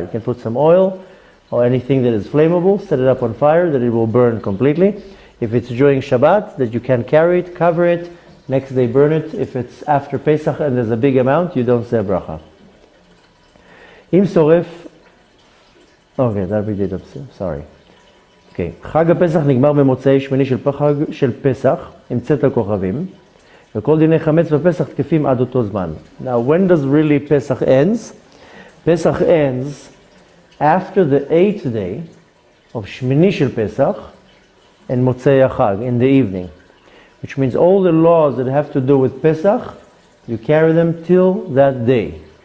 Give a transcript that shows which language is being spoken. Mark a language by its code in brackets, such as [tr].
[en] You can put some oil or anything that is flammable, set it up on fire that it will burn completely. If it's during Shabbat that you can carry it, cover it, next day burn it. If it's after Pesach and there's a big amount, you don't say bracha. [he] אם שורף, [en] that we did, sorry. [he] חג הפסח נגמר במוצאי שמיני של פסח עם צאת הכוכבים. וכל דיני חמץ בפסח תקפים עד אותו זמן. [en] Now, when does really Pesach ends? Pesach ends after the 8th day of Shmini shel Pesach and Motzei HaChag in the evening. which means all the laws that have to do with Pesach, you carry them till that day.